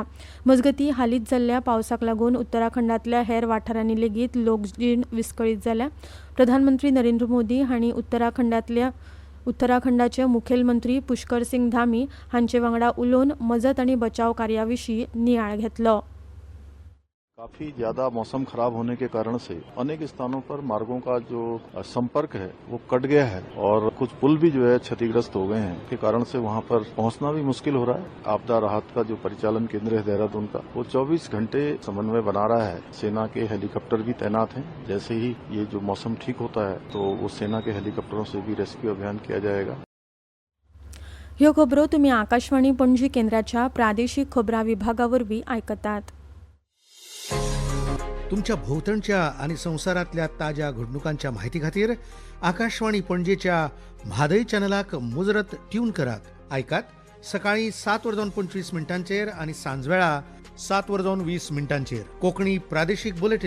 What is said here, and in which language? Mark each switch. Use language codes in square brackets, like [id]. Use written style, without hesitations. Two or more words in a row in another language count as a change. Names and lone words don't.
[kok] मजगतीं हालींच जाल्ल्या पावसाक लागून उत्तराखंडातल्या हेर वाठारांनी लेगीत लोकजीण विस्कळीत जाल्या. प्रधानमंत्री नरेंद्र मोदी हांणी उत्तराखंडाचे मुखेलमंत्री पुष्कर सिंग धामी हांचे वांगडा उलोवन मजत आनी बचाव कार्याविशीं नियाळ घेतलो. [hi] काफी ज्यादा मौसम खराब होने के कारण से अनेक स्थानों पर मार्गों का जो संपर्क है वो कट गया है और कुछ पुल भी जो है क्षतिग्रस्त हो गए हैं के कारण से वहां पर पहुंचना भी मुश्किल हो रहा है. आपदा राहत का जो परिचालन केंद्र है देहरादून का, वो 24 घंटे समन्वय बना रहा है. सेना के हेलीकॉप्टर भी तैनात हैं. जैसे ही ये जो मौसम ठीक होता है तो वो सेना के हेलीकॉप्टरों से भी रेस्क्यू अभियान किया जाएगा. [kok] ह्यो खबरो तुम्ही आकाशवाणी पणजी केंद्राच्या प्रादेशिक खबरां विभागावरवीं आयकतात. तुमच्या भोवतणच्या आणि संवसारांतल्या ताज्या घडणुकांच्या म्हायती खातीर आकाशवाणी पणजेच्या म्हादय चॅनलाक मुजरत ट्यून करात. आयकात सकाळी 7:25 आणि सांजवेळा 7:20 कोंकणी प्रादेशीक बुलेटिन.